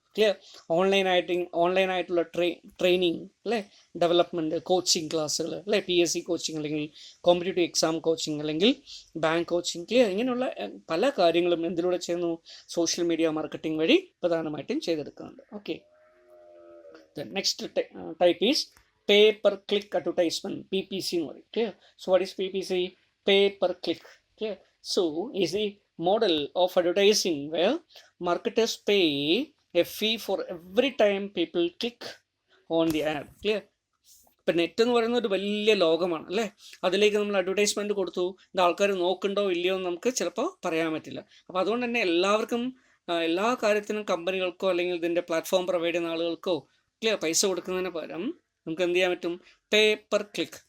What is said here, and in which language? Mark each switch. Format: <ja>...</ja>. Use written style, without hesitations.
<ml>Clear, ഓൺലൈനായിട്ടുള്ള training അല്ലേ, development, coaching ക്ലാസ്സുകൾ അല്ലേ, PSC കോച്ചിങ് അല്ലെങ്കിൽ കോമ്പറ്റേറ്റീവ് എക്സാം കോച്ചിങ് അല്ലെങ്കിൽ ബാങ്ക് കോച്ചിങ്. ക്ലിയർ, ഇങ്ങനെയുള്ള പല കാര്യങ്ങളും എന്തിലൂടെ ചെയ്യുന്നു? സോഷ്യൽ മീഡിയ മാർക്കറ്റിംഗ് വഴി പ്രധാനമായിട്ടും ചെയ്തെടുക്കുന്നുണ്ട്.</ml> <en>okay, next type is pay per click advertisement, PPC</en> <ml>എന്ന് പറയും.</ml> <en>Clear, so what is PPC? Pay per click. Clear, so is the model of advertising where marketers pay a fee for every time people click on the ad. Clear?</en> <ml>ഇപ്പം net എന്ന് പറയുന്ന ഒരു വലിയ ലോകമാണ് അല്ലേ. അതിലേക്ക് നമ്മൾ അഡ്വർടൈസ്മെൻറ്റ് കൊടുത്തു, ഇത് ആൾക്കാർ നോക്കുന്നുണ്ടോ ഇല്ലയോ എന്ന് നമുക്ക് ചിലപ്പോൾ പറയാൻ പറ്റില്ല. അപ്പോൾ അതുകൊണ്ട് തന്നെ എല്ലാവർക്കും എല്ലാ കാര്യത്തിനും കമ്പനികൾക്കോ അല്ലെങ്കിൽ ഇതിൻ്റെ പ്ലാറ്റ്ഫോം പ്രൊവൈഡ് ചെയ്യുന്ന ആളുകൾക്കോ ക്ലിയർ പൈസ കൊടുക്കുന്നതിന് പകരം നമുക്ക് എന്ത് ചെയ്യാൻ പറ്റും?</ml> <en>Pay per click.</en>